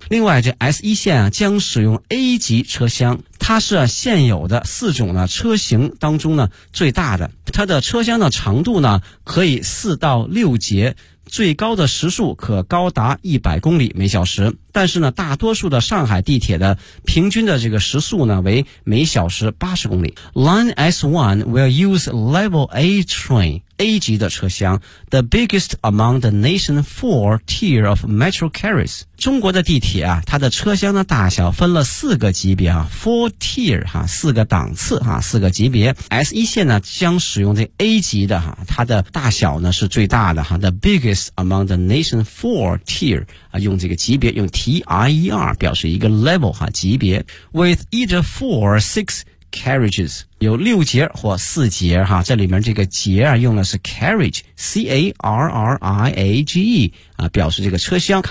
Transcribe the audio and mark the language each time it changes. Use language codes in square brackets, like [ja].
[zh] 另外这 S1 线啊将使用 A 级车厢，它是啊现有的四种呢车型当中呢最大的。它的车厢的长度呢可以4到6节，最高的时速可高达100公里每小时。但是呢大多数的上海地铁的平均的这个时速呢为每小时80公里。 [en] Line S1 will use Level A train, [zh] A 级的车厢 [en] ,the biggest among the nation's 4 tier of metro carriers. [zh] 中国的地铁啊，它的车厢的大小分了4个级别啊 ,4 tier, 啊四个档次啊四个级别。 S1 线呢将使用这 A 级的啊，它的大小呢是最大的啊 , [en] the biggest among the nation's 4 tier, [zh] 啊用这个级别用TIER 表示一个 level 哈级别 ， [en] with either 4 or 6 carriages [zh] 有6节或4节哈，这里面这个节啊用的是 carriage C A R R I A G E 啊，表示这个车厢。